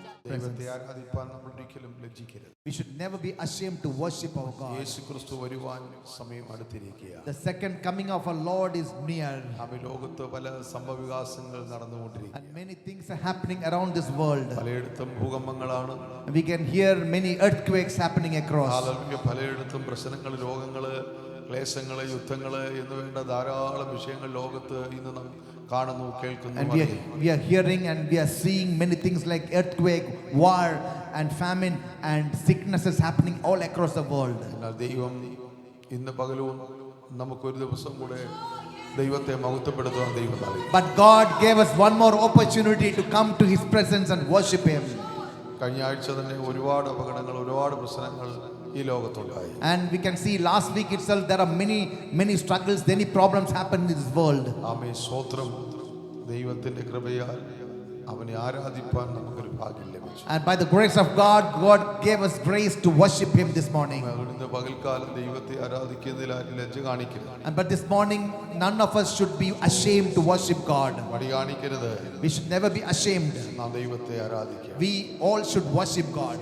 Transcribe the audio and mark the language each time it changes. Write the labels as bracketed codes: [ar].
[ml] ദൈവത്തെ ആരാധിപ്പാൻ നമ്മൾ ഒരിക്കലും ലജ്ജിക്കരുത്. [en] We should never be ashamed to worship our God. [ml] യേശുക്രിസ്തു വരുവാൻ സമയം അടുത്തിരിക്കുകയാണ്. [en] The second coming of our Lord is near, [ml] ആമേൻ. ലോകത്ത് പല സംഭവവികാസങ്ങൾ നടന്നുകൊണ്ടിരിക്കുകയാണ്. [en] and many things are happening around this world. [ml] പലയിടത്തും ഭൂകമ്പങ്ങളാണ്. [en] We can hear many earthquakes happening across. [ml] Hallelujah. പലയിടത്തും പ്രശ്നങ്ങൾ, രോഗങ്ങള്, ക്ലേശങ്ങള്, യുദ്ധങ്ങള് എന്ന് വേണ്ട ധാരാളം വിഷയങ്ങൾ ലോകത്ത് ഇന്ന് നാം കാണുന്നു, കേൾക്കുന്നു. [en] And we are hearing and we are seeing many things like earthquake, war, and famine, and sicknesses happening all across the world. [ml] എന്നാൽ ദൈവം ഇന്ന് പകലും നമുക്കൊരു ദിവസം കൂടെ ദൈവത്തെ മഹത്വപ്പെടുത്തുവാൻ ദൈവം നൽകി. [en] But God gave us one more opportunity to come to His presence and worship Him. [ml] കഴിഞ്ഞ ആഴ്ച തന്നെ ഒരുപാട് അപകടങ്ങൾ, ഒരുപാട് പ്രശ്നങ്ങൾ ഈ ലോകത്തുണ്ടായി. [en] And we can see last week itself there are many struggles, many problems happen in this world. [ml] ആമേൻ. സ്തോത്രം. ദൈവത്തിന്റെ കൃപയാൽ അവനെ ആരാധിപ്പാൻ നമുക്കൊരു ഭാഗ്യം ലഭിച്ചു. [en] And by the grace of God, God gave us grace to worship Him this morning. [ml] ഇന്ന് പകൽക്കാലം ദൈവത്തെ ആരാധിക്കുന്നതിൽ ആരും ലജ്ജ കാണിക്കരുത്. [en] And but this morning, none of us should be ashamed to worship God. [ml] മടി കാണിക്കരുത്. [en] We should never be ashamed. [ml] നാം ദൈവത്തെ ആരാധിക്കുക. [en] We all should worship God.